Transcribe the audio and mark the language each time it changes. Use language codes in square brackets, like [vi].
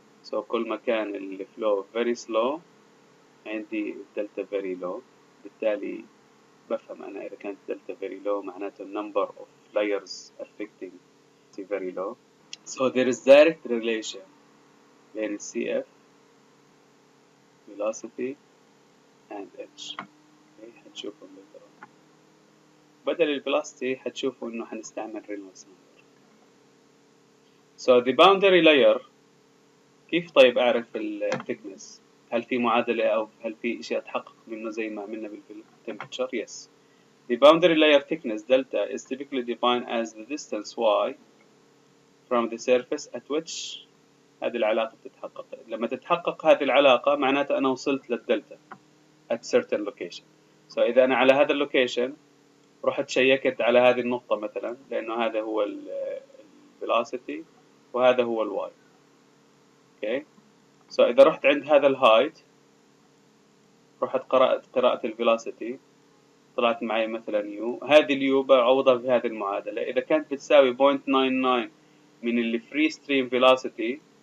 [en] so [ar] كل ما كان ال [en] flow very slow عندي delta very low، [ar] بالتالي بفهم أنا إذا كانت [en] delta very low [ar] معناته [en] number of layers affecting very low. so there is direct relation [ar] بين [en] CF velocity and H. okay. [ar] حتشوفهم [en] later on. [ar] بدل الفيلوسيتي حتشوفوا إنه حنستعمل رينولدز نمبر. [en] so the boundary layer [ar] كيف طيب أعرف الثيكنس؟ هل في معادلة أو هل في إشي أتحقق منه زي ما عملنا بالتمبرتشر؟ yes. [en] the boundary layer thickness delta is typically defined as the distance y from the surface at which [ar] هذه العلاقة بتتحقق. لما تتحقق هذه العلاقة معناتها أنا وصلت للدلتا [en] at certain location. [ar] so إذا أنا على هذا اللوكيشن رحت شيكت على هذه النقطة مثلا، لأنه هذا هو الفيلوسيتي وهذا هو الواي. اوكي، سو إذا رحت عند هذا الهايت، رحت قرأت قراءة الفيلوسيتي، طلعت معي مثلا يو، هذه اليو بعوضها بهذه المعادلة، إذا كانت بتساوي 0.99 من الفري ستريم فيلوسيتي،